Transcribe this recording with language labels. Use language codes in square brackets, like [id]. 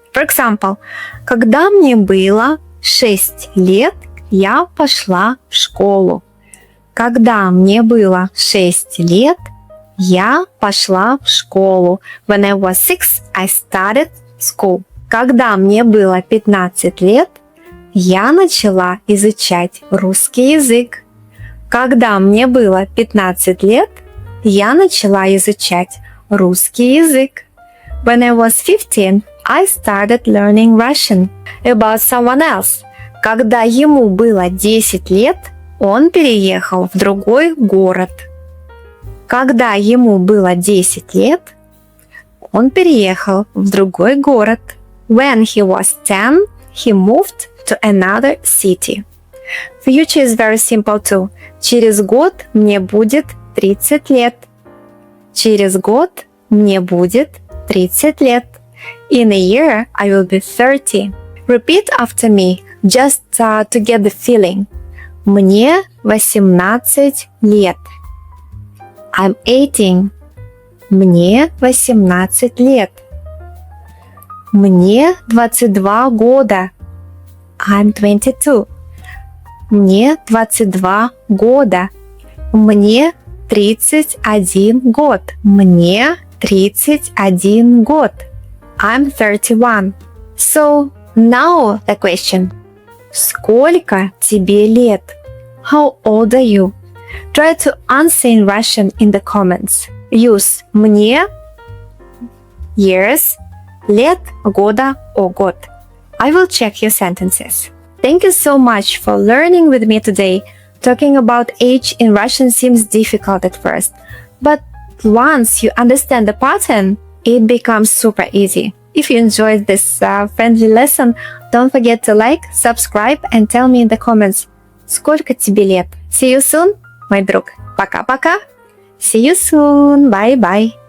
[en] For example, [ru] когда мне было 6 лет, я пошла в школу. Когда мне было 6 лет, я пошла в школу. [en] When I was 6, I started school. [ru] Когда мне было 15 лет, я начала изучать русский язык. Когда мне было 15 лет, я начала изучать русский язык. [en] When I was 15, I started learning Russian. About someone else. [ru] Когда ему было 10 лет, он переехал в другой город. Когда ему было 10 лет, он переехал в другой город. [en] When he was 10, he moved to another city. Future is very simple too. [ru] Через год мне будет 30 лет. Через год мне будет 30 лет. [en] In a year, I will be 30. Repeat after me, just to get the feeling. [ru] Мне 18 лет. [en] I'm 18. [ru] Мне 18 лет. Мне 22 года. [en] I'm 22. [ru] Мне 22 года. Мне 31 год. Мне 31 год. [en] I'm 31. So, now the question. [ru] Сколько тебе лет? [en] How old are you? Try to answer in Russian in the comments. Use мне, years, лет, года or год. I will check your sentences. Thank you so much for learning with me today. Talking about age in Russian seems difficult at first, but once you understand the pattern, it becomes super easy. If you enjoyed this friendly lesson, don't forget to like, subscribe and tell me in the comments, [ru] сколько тебе лет. [en] See you soon, [ru] мой друг. Пока-пока. [en] See you soon. Bye-bye.